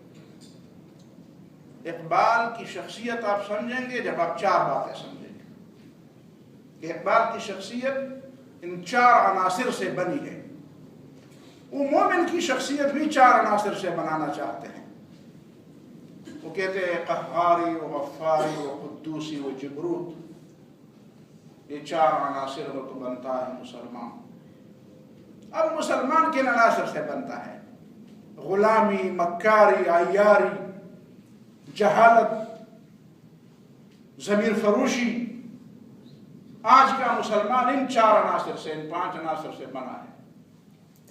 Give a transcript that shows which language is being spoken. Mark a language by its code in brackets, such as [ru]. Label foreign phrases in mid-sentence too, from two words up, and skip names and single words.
[ur] اقبال کی شخصیت آپ سمجھیں گے جب آپ چار باتیں سمجھیں گے کہ اقبال کی شخصیت ان چار عناصر سے بنی ہے۔ وہ مومن کی شخصیت بھی چار عناصر سے بنانا چاہتے ہیں۔ وہ کہتے ہیں قہاری و غفاری و قدوسی و جبروت، یہ چار عناصر ہو تو بنتا ہے مسلمان۔ اب مسلمان کن عناصر سے بنتا ہے؟ غلامی، مکاری، عیاری، جہالت، ضمیر فروشی۔ آج کا مسلمان ان چار عناصر سے، ان پانچ عناصر سے بنا ہے۔